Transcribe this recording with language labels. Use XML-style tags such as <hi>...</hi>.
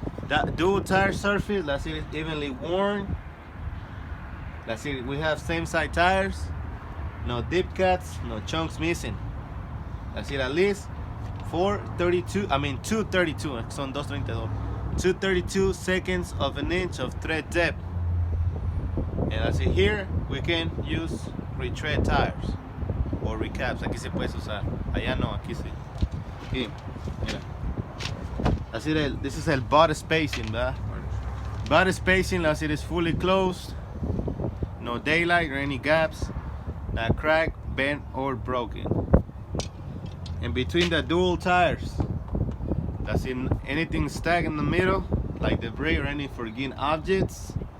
<en>That dual tire surface, let's see, it's evenly worn. Let's see, we have same side tires, no deep cuts, no chunks missing. Let's see, at least 232,</en> <es>son 232.</es> <en>232 seconds of an inch of tread depth. And let's see, here we can use retread tires o recaps.</en> <es>Aquí se puede usar, allá no, aquí sí. Aquí, mira.</es> <en>Así this is el body spacing, ¿verdad? Body spacing, let's see, it is fully closed. No daylight or any gaps. Not cracked, bent, or broken. And between the dual tires, let's see, anything stuck in the middle, like debris or any forgotten objects.</en>